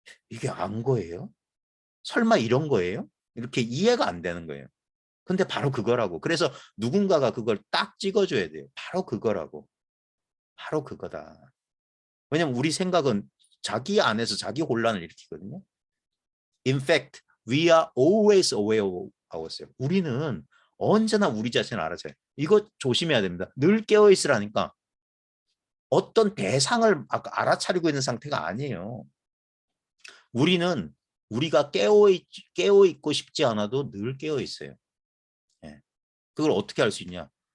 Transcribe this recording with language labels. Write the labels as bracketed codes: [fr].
[ko] 이게 안 거예요? 설마 이런 거예요? 이렇게 이해가 안 되는 거예요. 근데 바로 그거라고. 그래서 누군가가 그걸 딱 찍어줘야 돼요. 바로 그거라고. 바로 그거다. 왜냐면 우리 생각은 자기 안에서 자기 혼란을 일으키거든요. [en] In fact, we are always aware of ourselves. [ko] 우리는 언제나 우리 자신을 알아차려요. 이거 조심해야 됩니다. 늘 깨어있으라니까 어떤 대상을 알아차리고 있는 상태가 아니에요. 우리는 우리가 깨어있고 싶지 않아도 늘 깨어있어요. 예. 그걸 어떻게 알 수 있냐?